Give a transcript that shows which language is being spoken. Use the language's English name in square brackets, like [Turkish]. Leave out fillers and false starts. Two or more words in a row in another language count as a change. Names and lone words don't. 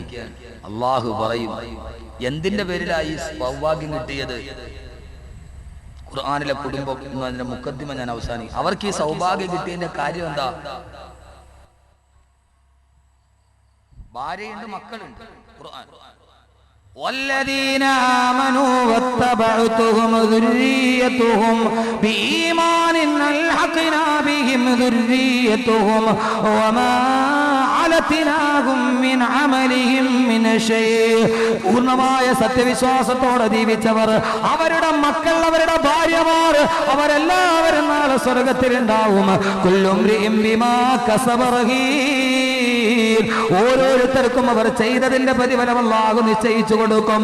[Malayalam] അള്ളാഹു പറയും എന്തിന്റെ പേരിലായി സൗഭാഗ്യം കിട്ടിയത്? ഖുർആനിലെ കുടുംബം എന്നതിന്റെ മുഖദ്ദിമ ഞാൻ അവസാനിക്കും. അവർക്ക് ഈ സൗഭാഗ്യം കിട്ടിയതിന്റെ കാര്യം എന്താ? ഭാര്യയുണ്ട്, മക്കളുണ്ട്. [Arabic] ഖുർആൻ والذين آمنوا واتبعتهم ذريتهم بإيمان ألحقنا بهم ذريتهم وما علتناهم من عملهم من شيء. [Malayalam] പൂർണ്ണമായ സത്യവിശ്വാസത്തോടെ ജീവിച്ചവർ, അവരുടെ മക്കൾ, അവരുടെ ഭാര്യമാർ, അവരെല്ലാവരും നാളെ സ്വർഗത്തിലുണ്ടാവും. [Arabic] كل امرئ بما كسب رهين. [Malayalam] ഓരോരുത്തർക്കും അവർ ചെയ്തതിന്റെ പ്രതിഫലം അല്ലാഹു നിശ്ചയിച്ചു കൊടുക്കും.